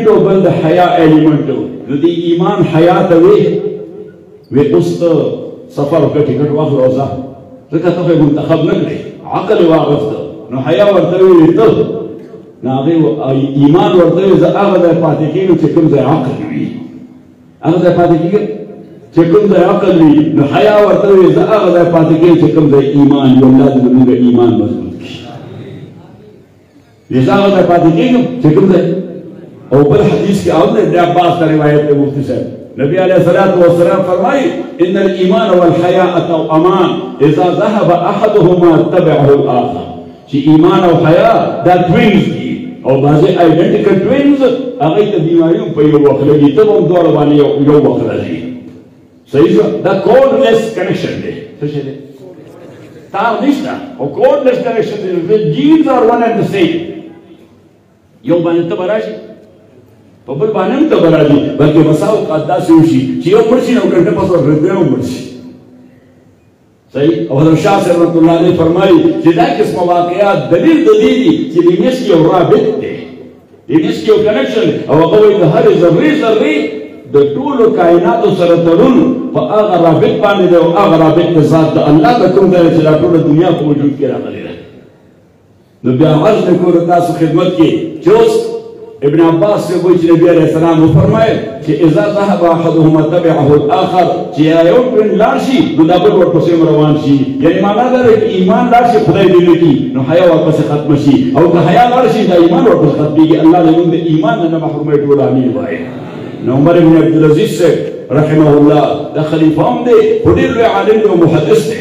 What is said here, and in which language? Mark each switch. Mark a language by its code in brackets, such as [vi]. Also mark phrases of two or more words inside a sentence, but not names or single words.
[ps] او بل د حیا ایلیمنټ نو د ایمان حیا ته وی اوس ته سفر وکړه ټکټ واخله او ځه ځکه ته خو منتخب نه کړې عقل یې واغسته نو حیا ورته ویلې ته نو هغې ایمان ورته ویل زه هغه ځای پاتې کېږم چې کوم ځای عقل وي هغه ځای پاتې کېږم چې کوم ځای عقل وي نو حیا ورته ویل زه هغه ځای پاتې کېږم چې کوم ځای ایمان وي الله دې زموږ ایمان مضبوط کړي لذا هغه ځای پاتې کېږم چې کوم ځای او بل حدیث کې اول ابن عباس ته روایت دی مفتی صاحب نبی [ar] علیہ الصلوۃ والسلام [ps] فرمایي [ar] ان الايمان والحياء توأمان اذا ذهب احدهما تبعه الاخر [ps] چې ایمان او حیا دا توینز دي او بعضې [en] identical twins [ps] هغوی ته بیماري هم په یو وخت لګي ته به هم دواړه باندې یو وخت راځي صحیح شوه دا [en] cordless connection [ps] دی څه شی دی تار نشته او [en] cordless connection [ps] دی [en] the genes are one and the same [ps] یو باندې ته به راشي په بل باندې هم ته به راځي بلکې بسا اوقات داسې وشي چې یو مړ شي نو ګنټه پس ورته هم مړ شي صحیح او حضرت شاه صاحب [ar] رحمت الله علیه [ps] فرمایي چې دا قسمه واقعات دلیل د دې دي چې لینس کې یو رابط دی لینس کې یو کنیکشن او هغه وایي د هرې ذرې د ټولو کائناتو سره تړون په هغه رابط باندې دی او هغه رابط د ذات د الله د کوم ځای چې دا ټوله دنیا په وجود کې راغلې ده نو بیا عرض نه کوو تاسو خدمت کې چې اوس ابن عباس سے وایي چې نبی [ar] علیه السلام [ps] وفرمایل چې [ar] اذا ذهب احدهما تبعه الاخر [ps] چې یو ټرین لاړ شي نو دا بل ورپسې روان شي یعنې معنا دا ده چې ایمان لاړ شي خدای دې نه کړي نو حیا ورپسې ختمه شي او که حیا لاړ شي دا ایمان ورپسې ختمېږي الله دې موږ د ایمان نه محروموي ټول امین وایي نو عمر بن عبدالعزیز صاحب [ar] رحمه الله [ps] دا خلیفه هم دی خو ډېر لوی عالم دی او محدث دی